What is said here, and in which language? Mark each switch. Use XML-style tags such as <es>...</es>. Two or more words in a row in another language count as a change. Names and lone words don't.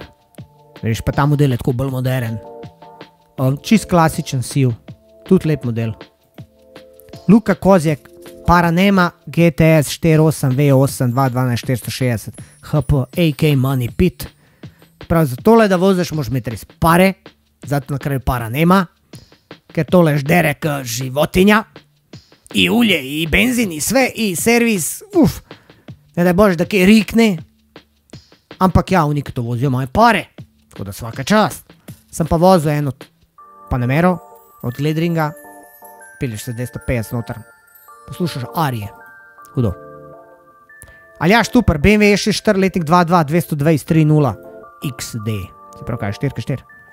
<sl>Veš, pa ta model je tako bolj modern. Čist klasičen siv, tudi lep model. Luka Kozjek, Paranema GTS 4.8 V8 2.12 460 HP AK Money Pit. Prav za tole, da voziš, moraš imeti res pare, zato na kraju Paranema, ker tole ždere</sl> <hr>k životinja, i ulje, i benzin, i sve, i servis, ne daj bože,</hr> <sl>da kaj rikne, ampak ja, oni, ki to vozijo, imajo pare, tako da</sl> <hr>svaka čast.</hr> <sl>Sem pa vozil eno Panamero od Ledringa, pilješ se 250 noter, poslušaš Arije, hudo. Aljaš Tupar, BMW je 4 letnik 2.2, 220 3.0 XD, se pravi kaj, 4x4.</sl>